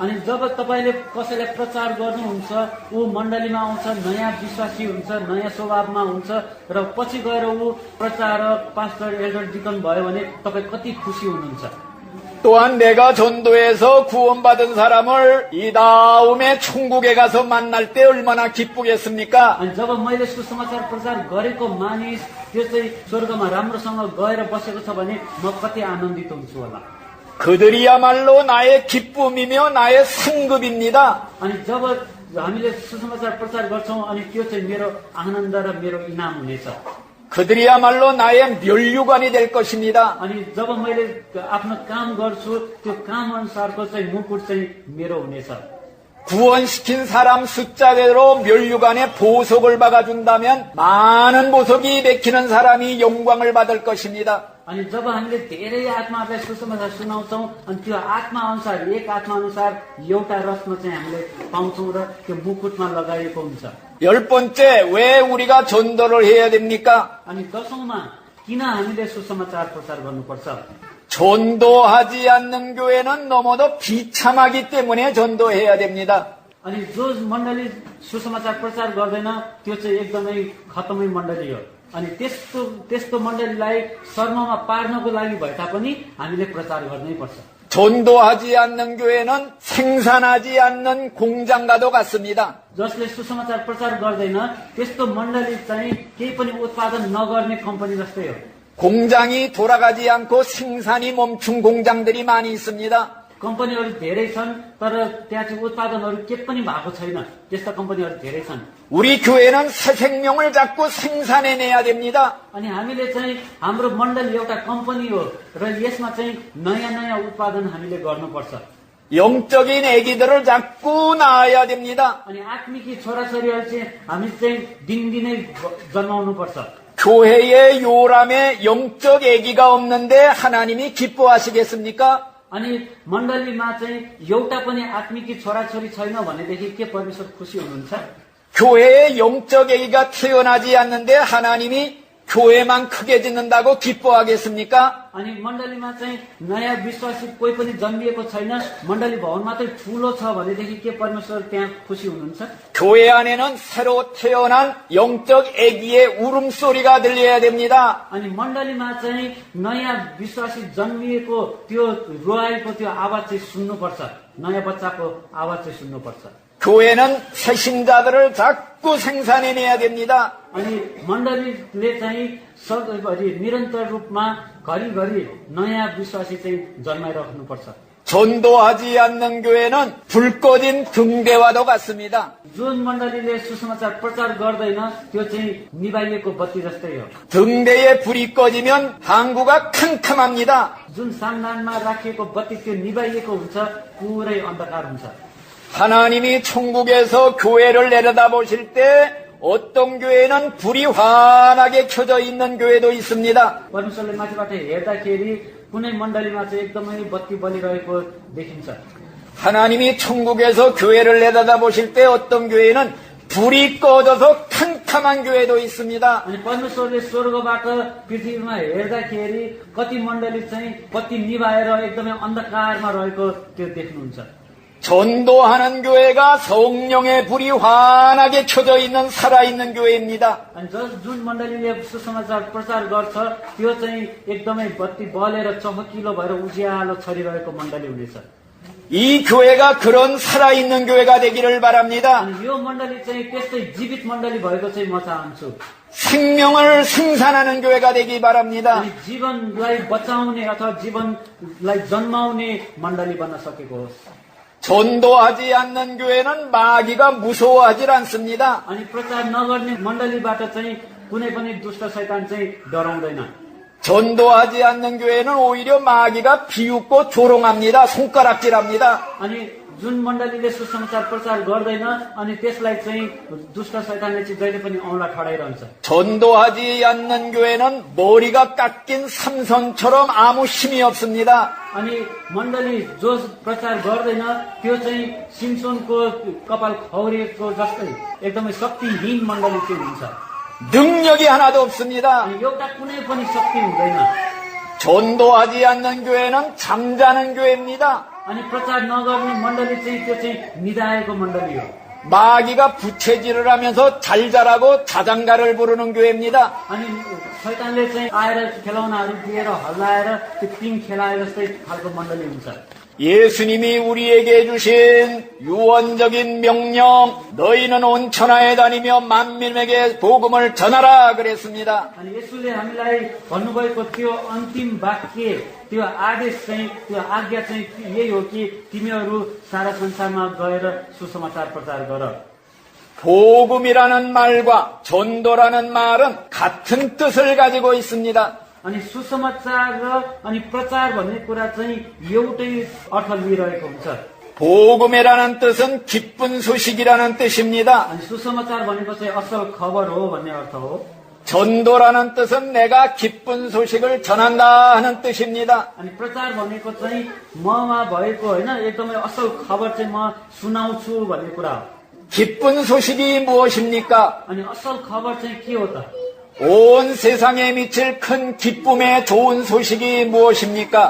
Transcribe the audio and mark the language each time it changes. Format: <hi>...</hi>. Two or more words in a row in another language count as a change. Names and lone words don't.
<ne>अनि जब तपाईले कसैलाई प्रचार गर्नुहुन्छ ऊ मण्डलीमा आउँछ, नयाँ विश्वासी हुन्छ, नयाँ स्वभावमा हुन्छ र पछि गएर ऊ प्रचारक</ne> <en>pastor elder deacon</en> <ne>भयो भने तपाई कति खुसी हुनुहुन्छ।</ne> <ko>또한 내가 전도해서 구원받은 사람을 이 다음에 천국에 가서 만날 때 얼마나 기쁘겠습니까?</ko> <ne>अनि जब मैले सुसमाचार प्रचार गरेको मानिस त्यो चाहिँ स्वर्गमा राम्रोसँग गएर बसेको छ भने म कति आनन्दित हुन्छु होला।</ne> <ko>그들이야말로 나의 기쁨이며 나의 상급입니다.</ko> <ne>अनि जब हामीले सुसमाचार प्रचार गर्छौं अनि त्यो चाहिँ मेरो आनन्द र मेरो इनाम हुनेछ।</ne> <ko>그들이야말로 나의 면류관이 될 것입니다.</ko> <ne>अनि जब मैले आफ्नो काम गर्छु त्यो काम अनुसारको चाहिँ मुकुट चाहिँ मेरो हुनेछ।</ne> <ko>구원시킨 사람 숫자대로 면류관에 보석을 박아준다면 많은 보석이 맥히는 사람이 영광을 받을 것입니다.</ko> <ne>अनि जब हामीले धेरै आत्माहरूलाई सुसमाचार सुनाउँछौं अनि त्यो आत्मा अनुसार एक आत्मा अनुसार एउटा रत्न चाहिँ हामीले पाउँछौं र त्यो मुकुटमा लगाइएको हुन्छ।</ne> <ko>10번째, 왜 우리가 전도를 해야 됩니까?</ko> <ne>अनि 10औंमा किन हामीले सुसमाचार प्रचार गर्नुपर्छ?</ne> <ko>전도하지 않는 교회는 너무도 비참하기 때문에 전도해야 됩니다.</ko> <ne>अनि जो मण्डली सुसमाचार प्रचार गर्दैन त्यो चाहिँ एकदमै खतमै मण्डली हो। अनि त्यस्तो मण्डलीलाई शर्ममा पार्नको लागि भए तापनि हामीले प्रचार गर्नै पर्छ।</ne> <ko>전도하지 않는 교회는 생산하지 않는 공장과도 같습니다.</ko> <ne>जसले सुसमाचार प्रचार गर्दैन त्यस्तो मण्डली चाहिँ केही पनि उत्पादन नगर्ने कम्पनी जस्तै हो।</ne> <ko>공장이 돌아가지 않고 생산이 멈춘 공장들이 많이 있습니다.</ko> <ne>कम्पनीहरू धेरै छन् तर त्यहाँ चाहिँ उत्पादनहरू के पनि भएको छैन। त्यस्ता कम्पनीहरू धेरै छन्।</ne> <ko>우리 교회는 새 생명을 잡고 생산해내야 됩니다.</ko> <ne>अनि हामीले चाहिँ हाम्रो मण्डली एउटा कम्पनी हो र यसमा चाहिँ नयाँ नयाँ उत्पादन हामीले गर्नुपर्छ।</ne> <ko>영적인 아기들을 잡고 낳아야 됩니다.</ko> <ne>अनि आत्मिकी छोराछोरीहरू चाहिँ हामी चाहिँ दिनदिनै जन्माउनु पर्छ।</ne> <ko>교회의 요람에 영적 애기가 없는데 하나님이 기뻐하시겠습니까?</ko> <ne>अनि मण्डलीमा चाहिँ एउटा पनि आत्मिकी छोराछोरी छैन भनेदेखि के परमेश्वर खुसी हुनुहुन्छ?</ne> <ko>교회에 영적 애기가 태어나지 않는데 하나님이 교회만 크게 짓는다고 기뻐하겠습니까?</ko> <ne>अनि मण्डलीमा चाहिँ नयाँ विश्वासी कोही पनि जन्मिएको छैन, मण्डली भवन मात्रै ठूलो छ भनेदेखि के परमेश्वर त्यहाँ खुसी हुनुहुन्छ?</ne> <ko>교회 안에는 새로 태어난 영적 애기의 울음소리가 들려야 됩니다.</ko> <ne>अनि मण्डलीमा चाहिँ नयाँ विश्वासी जन्मिएको त्यो रोहाइको त्यो आवाज चाहिँ सुन्नुपर्छ, नयाँ बच्चाको आवाज चाहिँ सुन्नुपर्छ।</ne> <ko>교회는 새신자들을 자꾸 생산해내야 됩니다.</ko> <ne>अनि मण्डलीले चाहिँ निरन्तर रूपमा घरिघरि नयाँ विश्वासी चाहिँ जन्माइराख्नुपर्छ।</ne> <ko>전도하지 않는 교회는 불 꺼진 등대와도 같습니다.</ko> <ne>जुन मण्डलीले सुसमाचार प्रचार गर्दैन त्यो चाहिँ निभाइएको बत्ती जस्तै हो।</ne> <ko>등대에 불이 꺼지면 항구가 캄캄합니다.</ko> <ne>जुन सामनानमा राखिएको बत्ती त्यो निभाइएको हुन्छ, पुरै अन्धकार हुन्छ।</ne> <ko>하나님이 천국에서 교회를 내려다보실 때 어떤 교회는 불이 환하게 켜져 있는 교회도 있습니다.</ko> <ne>परमेश्वरले माथिबाट हेर्दाखेरि कुनै मण्डलीमा चाहिँ एकदमै बत्ती बलिरहेको देखिन्छ।</ne> <ko>하나님이 천국에서 교회를 내려다보실 때 어떤 교회는 불이 꺼져서 캄캄한 교회도 있습니다.</ko> <ne>अनि परमेश्वरले स्वर्गबाट पृथ्वीमा हेर्दाखेरि कति मण्डली चाहिँ बत्ती निभाएर एकदमै अन्धकारमा रहेको त्यो देख्नुहुन्छ।</ne> <ko>전도하는 교회가 성령의 불이 환하게 켜져 있는 살아있는 교회입니다.</ko> <ne>अनि जुन मण्डलीले सुसमाचार प्रचार गर्छ त्यो चाहिँ एकदमै बत्ती बलेर चमकिलो भएर उज्यालो छरिरहेको मण्डली हुनेछ।</ne> <ko>이 교회가 그런 살아있는 교회가 되기를 바랍니다.</ko> <ne>अनि यो मण्डली चाहिँ त्यस्तै जीवित मण्डली भएको चाहिँ म चाहन्छु।</ne> <ko>생명을 생산하는 교회가 되기 바랍니다.</ko> <ne>अनि जीवनलाई बचाउने अथवा जीवनलाई जन्माउने मण्डली बन्न सकेको होस्।</ne> <ko>전도하지 않는 교회는 마귀가 무서워하지 않습니다.</ko> <ne>अनि प्रचार नगर्ने मण्डलीबाट चाहिँ कुनै पनि दुष्ट शैतान चाहिँ डराउँदैन।</ne> <ko>전도하지 않는 교회는 오히려 마귀가 비웃고 조롱합니다. 손가락질합니다.</ko> <ne>अनि जुन मण्डलीले सुसमाचार प्रचार गर्दैन अनि त्यसलाई चाहिँ दुष्ट शैतानले चाहिँ जहिले पनि औँला ठडाइरहन्छ।</ne> <ko>전도하지 않는 교회는 머리가 깎인 삼손처럼 아무 힘이 없습니다.</ko> <ne>अनि मण्डली जो प्रचार गर्दैन त्यो चाहिँ सिमसोनको कपाल खौरिएको जस्तै एकदमै शक्तिहीन मण्डली चाहिँ हुन्छ।</ne> <ko>능력이 하나도 없습니다.</ko> <ne>अनि एउटा कुनै पनि शक्ति हुँदैन।</ne> <ko>전도하지 않는 교회는 잠자는 교회입니다.</ko> <ne>अनि प्रचार नगर्ने मण्डली चाहिँ त्यो चाहिँ निदाएको मण्डली हो।</ne> <ko>마귀가 부채질을 하면서 잘 자라고 자장가를 부르는 교회입니다.</ko> <ne>अनि शैतानले चाहिँ आएर खेलौनाहरू दिएर हल्लाएर त्यो पिङ खेलाए जस्तै खालको मण्डली हुन्छ।</ne> <ko>예수님이 우리에게 주신 유언적인 명령, 너희는 온 천하에 다니며 만민에게 복음을 전하라 그랬습니다.</ko> <ne>अनि यसुले हामीलाई भन्नुभएको त्यो अन्तिम वाक्य, त्यो आदेश चाहिँ, त्यो आज्ञा चाहिँ यही हो कि तिमीहरू सारा संसारमा गएर सुसमाचार प्रचार गर।</ne> <ko>복음이라는 말과 전도라는 말은 같은 뜻을 가지고 있습니다.</ko> <ne>अनि सुसमाचार र अनि प्रचार भन्ने कुरा चाहिँ एउटै अर्थ लिइरहेको हुन्छ।</ne> <ko>복음이라는 뜻은 기쁜 소식이라는 뜻입니다.</ko> <ne>अनि सुसमाचार भनेको चाहिँ असल खबर हो भन्ने अर्थ हो।</ne> <ko>전도라는 뜻은 내가 기쁜 소식을 전한다 하는 뜻입니다.</ko> <ne>अनि प्रचार भनेको चाहिँ ममा भएको होइन एकदमै असल खबर चाहिँ म सुनाउँछु भन्ने कुरा हो।</ne> <ko>기쁜 소식이 무엇입니까?</ko> <ne>अनि असल खबर चाहिँ के हो त?</ne> <ko>온 세상에 미칠 큰 기쁨의 좋은 소식이 무엇입니까?</ko>